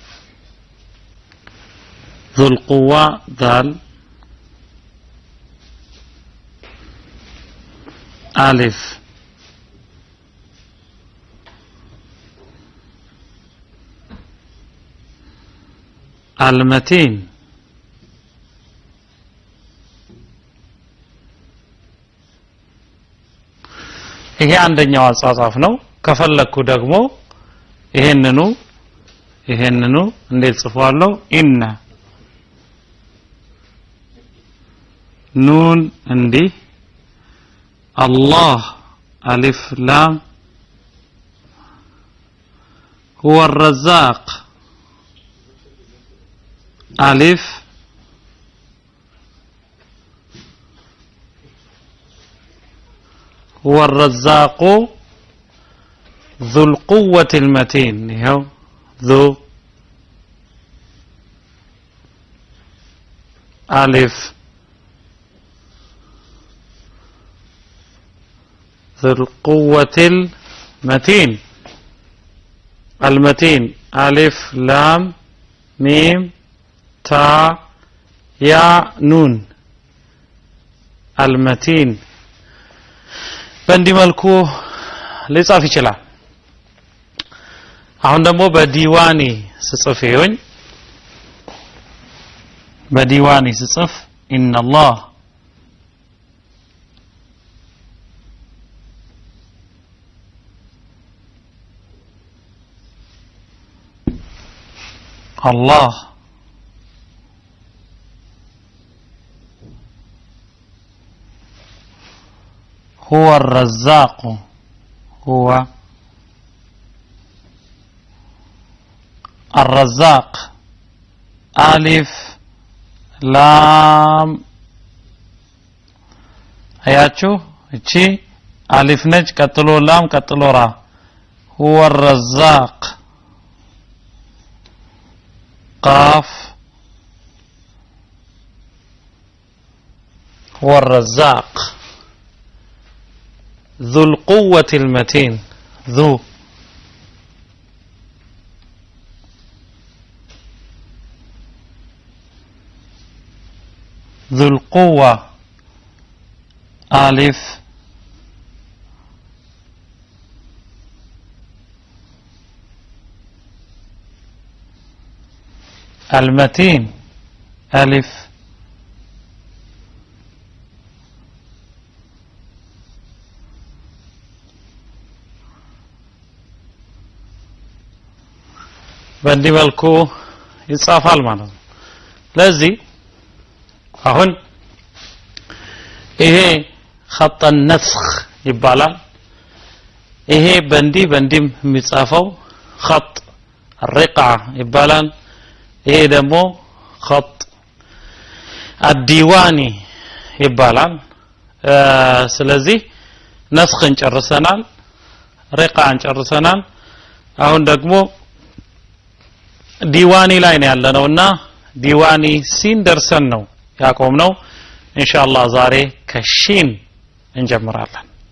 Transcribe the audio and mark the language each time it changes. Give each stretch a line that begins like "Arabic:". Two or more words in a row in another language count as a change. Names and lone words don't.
Arabic: ذو القوة ذال ألف المتين
Amharic: ይሄ አንደኛው አጻጻፍ ነው ከፈለኩ ደግሞ ይሄንኑ እንዴት ጽፏለሁ ኢነ ኑን እንዲህ አላህ አሊፍ ላም
Arabic: هو الرزاق ألف هو الرزاق ذو القوة المتين ذو ألف ذو القوة المتين المتين ألف لام ميم تا يا نون
Amharic: አልመቲን በእንዲህ መልኩ ሊጻፍ ይችላል አሁን ደግሞ በዲዋኒ ስጽፍ ይሁን በዲዋኒ ስጽፍ
Arabic: إن الله الله هو الرزاق هو الرزاق ألف لام
Amharic: አያችሁ እቺ አሊፍ ነች ቀጥሎ ላም ቀጥሎ ራ
Arabic: هو الرزاق قاف هو الرزاق ذو القوة المتين ذو القوة ألف المتين ألف
Amharic: በእንዲህ መልኩ ይጻፋል ማለት ነው ለዚህ አሁን ይሄ
Arabic: خط النسخ
Amharic: ይባላል ይሄ በእንዲህ የሚጻፈው
Arabic: خط الرقعة
Amharic: ይባላል ይሄ ደግሞ
Arabic: خط الديواني
Amharic: ይባላል ስለዚህ ነስኽን ጨርሰናል ሪቃን ጨርሰናል አሁን ደግሞ ዲዋኒ ላይ ነው ያለነውና ዲዋኒ ሲን ደርሰን ነው ያቆምነው ኢንሻአላህ ዛሬ ከሺን እንጀምራለን